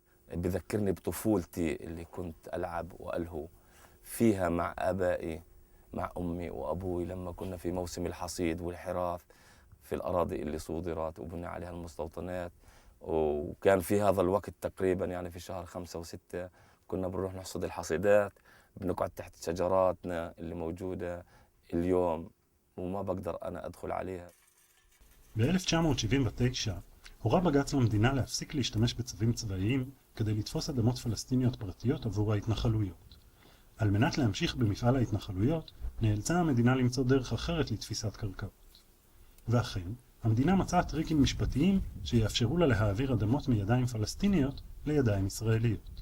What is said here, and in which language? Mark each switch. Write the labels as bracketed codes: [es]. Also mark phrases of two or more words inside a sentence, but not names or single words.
[ar] بذكرني بطفولتي اللي كنت ألعب وألهو فيها مع آبائي، مع أمي وأبوي لما كنا في موسم الحصيد والحراث في الأراضي اللي صودرت وبنى عليها المستوطنات. وكان في هذا الوقت تقريبا يعني في شهر 5 و6 كنا بنروح نحصد الحصيدات، بنقعد تحت شجراتنا اللي موجودة اليوم وما بقدر أنا أدخل عليها. [he] ב-1979 הורה בג"ץ למדינה להפסיק להשתמש בצווים צבאיים כדי לתפוס אדמות פלסטיניות פרטיות עבור ההתנחלויות. על מנת להמשיך במפעל ההתנחלויות, נאלצה המדינה למצוא דרך אחרת לתפיסת קרקעות. ואכן, המדינה מצאה טריקים משפטיים שיאפשרו לה להעביר אדמות מידיים פלסטיניות לידיים ישראליות.